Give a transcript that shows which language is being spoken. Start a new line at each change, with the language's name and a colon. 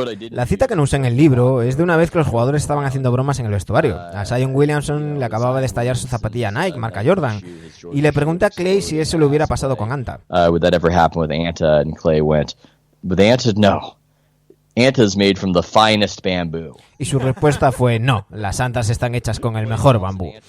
Spanish: La cita que no usé en el libro es de una vez que los jugadores estaban haciendo bromas en el vestuario. A Zion Williamson le acababa de estallar su zapatilla Nike, marca Jordan, y le pregunté a Klay si eso le hubiera pasado con Anta.
English: Would that ever happen with Anta? And Klay went, with Anta, no. Anta is made from the finest bamboo.
Spanish: Y su respuesta fue no, las Antas están hechas con el mejor bambú.